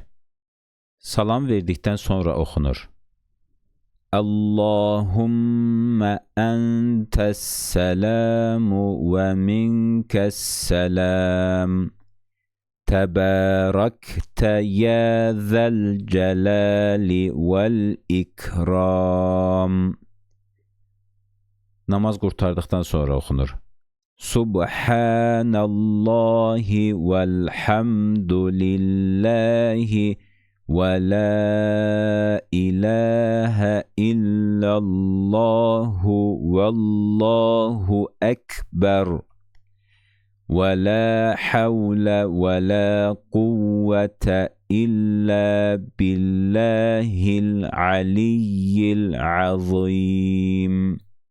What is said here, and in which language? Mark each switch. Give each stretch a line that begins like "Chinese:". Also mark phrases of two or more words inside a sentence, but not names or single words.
Azerbaijani: Salam verdikdən sonra oxunur.
Arabic: اللهم أنت السلام ومنك السلام. تباركت يا ذا الجلال والإكرام.
Azerbaijani: Namaz qurtardıqdan sonra oxunur.
Arabic: سبحان الله والحمد لله ولا إله إلا الله والله أكبر ولا حول ولا قوة إلا بالله العلي العظيم.